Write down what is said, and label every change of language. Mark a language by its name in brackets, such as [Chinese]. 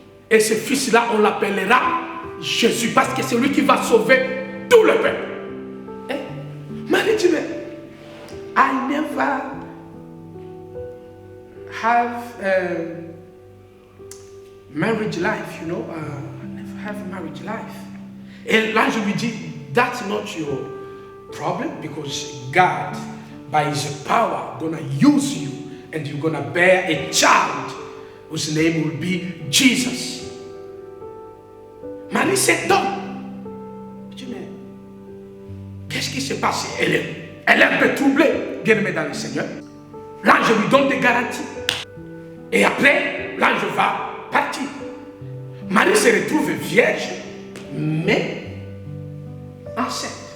[French] Et ce fils-là, on l'appellera Jésus, parce que c'est lui qui va sauver tout le peuple. Marie dit, mais [English] I never have marriage life, you know. Have marriage life. [French] Et l'ange lui dit, [English] that's not your problem, because God, by his power, gonna use you and you're gonna bear a child whose name will be Jesus. [French] Marie s'étonne. Je dis, mais qu'est-ce qui s'est passé? Elle est un peu troublée, bien aimée dans le Seigneur. L'ange lui donne des garanties. Et après, l'ange va partir. Marie se retrouve vierge, mais enceinte.